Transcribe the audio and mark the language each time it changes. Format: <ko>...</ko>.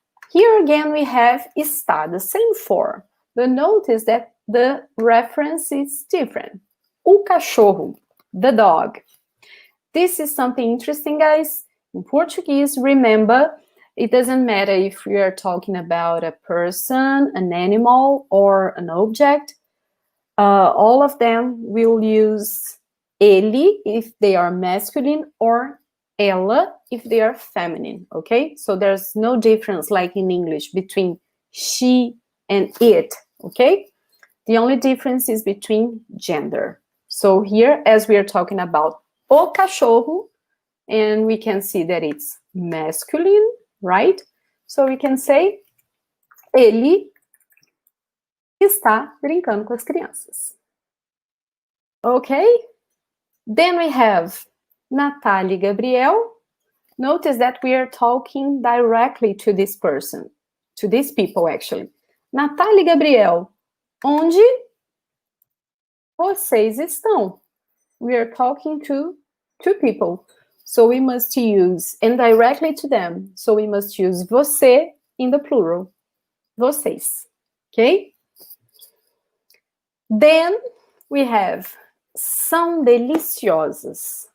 <en>Here again we have está, the same form. But notice that the reference is different.</en> <pt>O cachorro,</pt> <en>the dog. This is something interesting, guys. In Portuguese, remember, it doesn't matter if we are talking about a person, an animal, or an object. All of them will use ele if they are masculine, or ela if they are feminine, okay? So there's no difference like in English between she and it, okay? The only difference is between gender. So here, as we are talking about o cachorro, and we can see that it's masculine, right? So we can say,</en> <pt>ele está brincando com as crianças.</pt> <en>Okay? Then we have Natália e Gabriel. Notice that we are talking directly to this person, to these people actually.</en> <pt>Natália e Gabriel, onde vocês estão?</pt> <en>We are talking to two people. So we must use, and directly to them. So we must use você in the plural. Vocês. Okay? Then we have</en> <pt>são deliciosas.</pt>